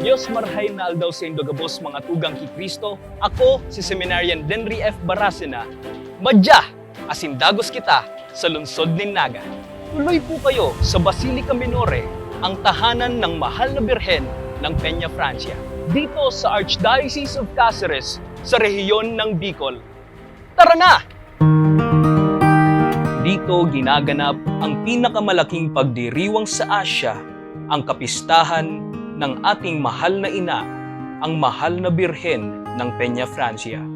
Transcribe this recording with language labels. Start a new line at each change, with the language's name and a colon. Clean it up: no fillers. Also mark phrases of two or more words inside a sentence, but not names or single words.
Bikol: marahay na aldaw sa Indogabos mga tugang ki Kristo. Ako si Seminarian Denry F. Barasena. Madya, asindagos kita sa lungsod ni Naga.
Filipino: Tuloy po kayo sa Basilica Minore, ang tahanan ng mahal na Birhen ng Peña Francia. Dito sa Archdiocese of Cáceres, sa rehiyon ng Bicol. Tara na! Dito ginaganap ang pinakamalaking pagdiriwang sa Asya, ang kapistahan ng ating mahal na ina, ang mahal na Birhen ng Peña Francia.